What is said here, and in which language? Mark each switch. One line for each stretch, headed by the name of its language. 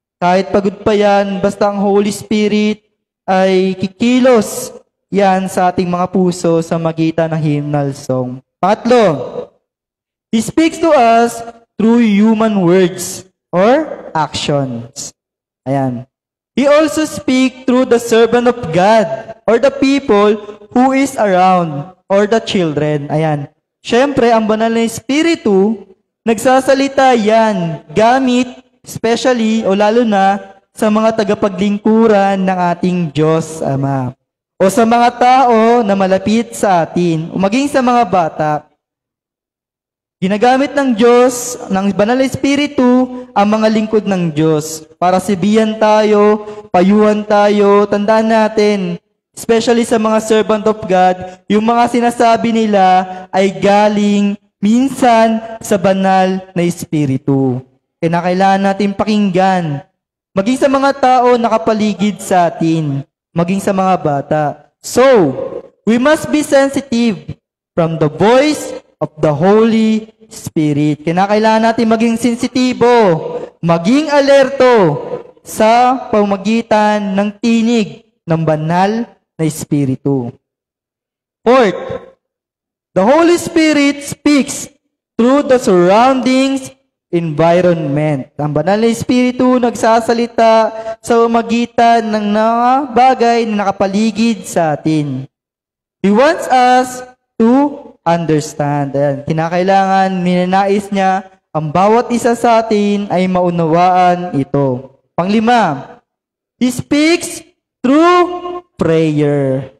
Filipino: Kahit pagod pa yan, basta ang Holy Spirit ay kikilos yan sa ating mga puso sa magitan ng hymnal song.
English: Pangatlo, He speaks to us through human words or actions. Ayan. He also speaks through the servant of God or the people who is around or the children. Ayan.
Filipino: Siyempre, ang banal na Espiritu Nagsasalita yan gamit, especially o lalo na sa mga tagapaglingkuran ng ating Diyos Ama. O sa mga tao na malapit sa atin, o maging sa mga bata. Ginagamit ng Diyos, ng Banal na Espiritu, ang mga lingkod ng Diyos para sibiyan tayo, payuhan tayo. Tandaan natin, especially sa mga
English: servant of God,
Filipino: yung mga sinasabi nila ay galing minsan sa Banal na Espiritu. Kaya kailangan natin pakinggan, maging sa mga tao nakapaligid sa atin, maging sa mga bata.
English: So, we must be sensitive from the voice of the Holy Spirit.
Filipino: Kailangan natin maging sensitibo, maging alerto sa pamamagitan ng tinig ng banal na Espiritu.
English: Fourth, the Holy Spirit speaks through the surroundings environment.
Filipino: Ang banal na Espiritu nagsasalita sa pamamagitan ng mga bagay na nakapaligid sa atin.
English: He wants us to understand. Ayan.
Filipino: Kinakailangan, ninanais niya, ang bawat isa sa atin ay maunawaan ito.
English: Panglima, He speaks through prayer.